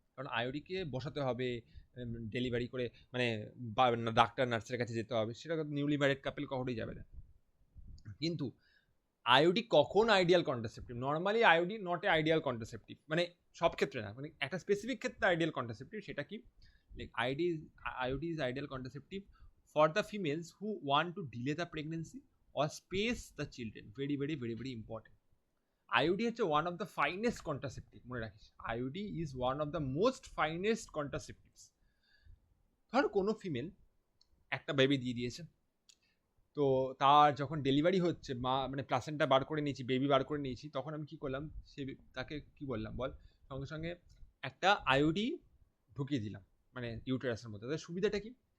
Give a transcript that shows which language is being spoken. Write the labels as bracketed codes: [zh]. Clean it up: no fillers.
[bn] কারণ আইওডিকে বসাতে হবে, ডেলিভারি করে, মানে ডাক্তার নার্সের কাছে যেতে হবে, সেটা নিউলি ম্যারিড কাপেল কখনোই যাবে না। কিন্তু আইওডি কখন ideal contraceptive? [en] normally IOD not a ideal contraceptive, [bn] মানে সব ক্ষেত্রে না, মানে একটা স্পেসিফিক ক্ষেত্রে আইডিয়াল কন্ট্রাসেপটিভ। সেটা কি? [en] Like IOD is ideal contraceptive for the females who want to delay the pregnancy or space the children. Very, very, very, very important. IOD হচ্ছে one of the finest contraceptive, [bn] মনে রাখিস। [en] IOD is one of the most finest contraceptives. [bn] ধর কোনো female একটা baby দিয়ে দিয়েছে, তো তার যখন ডেলিভারি হচ্ছে, মানে প্লাসেন্টা বার করে নিয়েছি, বেবি বার করে নিয়েছি, তখন আমি কি করলাম? তাকে কি বললাম বল? সঙ্গে সঙ্গে একটা আইওডি ঢুকিয়ে দিলাম, মানে ইউটেরাসের মধ্যে। তাদের সুবিধাটা কি?